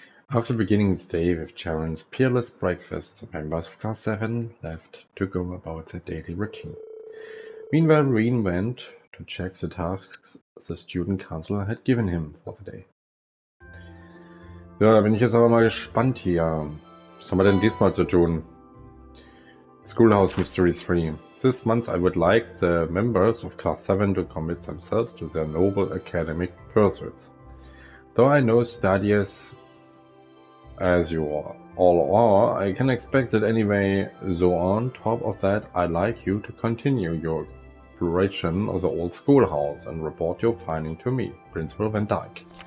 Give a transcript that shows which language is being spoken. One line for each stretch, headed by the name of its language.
English: After beginning the day with Sharon's peerless breakfast, members of Class 7 left to go about their daily routine. Meanwhile, Rean went to check the tasks the student council had given him for the day.
German: Ja, da bin ich jetzt aber mal gespannt hier. Was haben wir denn diesmal zu tun?
English: Schoolhouse Mystery 3. This month I would like the members of Class 7 to commit themselves to their noble academic pursuits. Though I know studies as you all are, I can expect it anyway, so on top of that I'd like you to continue your exploration of the old schoolhouse and report your finding to me, Principal Van Dyke.